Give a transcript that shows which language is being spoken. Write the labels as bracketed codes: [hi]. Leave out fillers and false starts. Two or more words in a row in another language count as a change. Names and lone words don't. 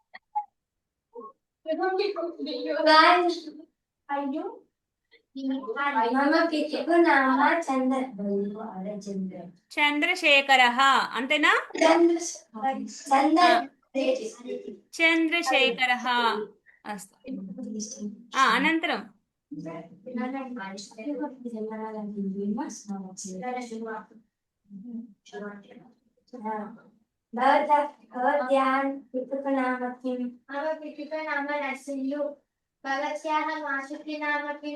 [sa] మమ పితృ నామ [te] చంద్రశేఖర అంతేనా? [sa] చంద్రశేఖర అస్తు. అనంతరం भवत्याः पितुः नाम किं? मम पितुः नाम नरसिंहु. भवत्याः मातुः नाम किं?